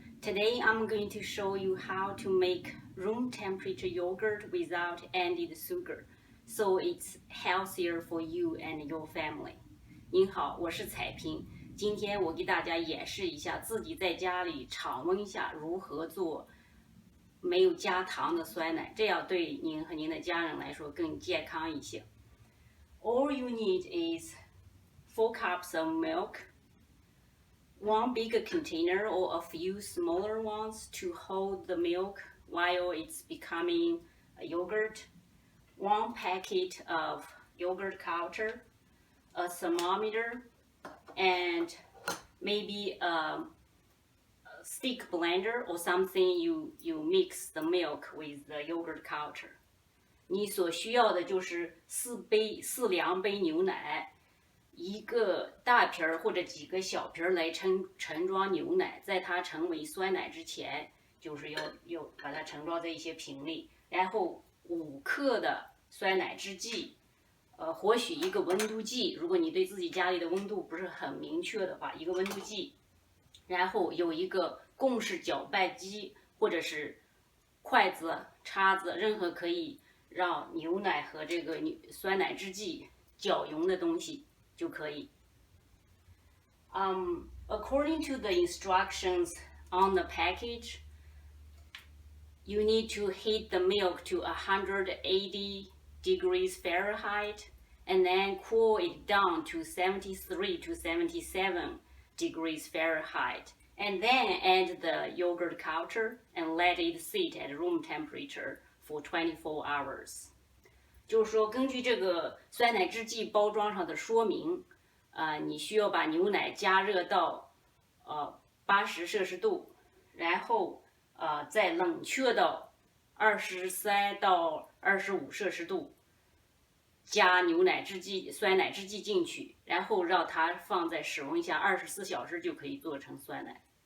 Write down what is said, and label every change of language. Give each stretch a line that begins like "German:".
English: Today I'm going to show you how to make room temperature yogurt without added sugar, so it's healthier for you and your family.
Chinese: 您好，我是彩萍。今天我给大家演示一下自己在家里常温下如何做没有加糖的酸奶，这样对您和您的家人来说更健康一些。
English: All you need is 4 cups of milk.One big container or a few smaller ones to hold the milk while it's becoming a yogurt, 1 packet of yogurt culture, a thermometer, and maybe a stick blender or something you mix the milk with the yogurt culture.
Chinese: 你所需要的就是4量杯牛奶。一个大瓶儿或者几个小瓶儿来盛装牛奶，在它成为酸奶之前，就是要把它盛装在一些瓶里，然后5克的酸奶制剂，或许一个温度计，如果你对自己家里的温度不是很明确的话，一个温度计，然后有一个共式搅拌机或者是筷子、叉子，任何可以让牛奶和这个酸奶制剂搅匀的东西。就可以。
English: According to the instructions on the package, you need to heat the milk to 180 degrees Fahrenheit and then cool it down to 73 to 77 degrees Fahrenheit. And then add the yogurt culture and let it sit at room temperature for 24 hours.
Chinese: 就是说，根据这个酸奶制剂包装上的说明，你需要把牛奶加热到80摄氏度，然后再冷却到23到25摄氏度，加酸奶制剂进去，然后让它放在室温下24小时就可以做成酸奶。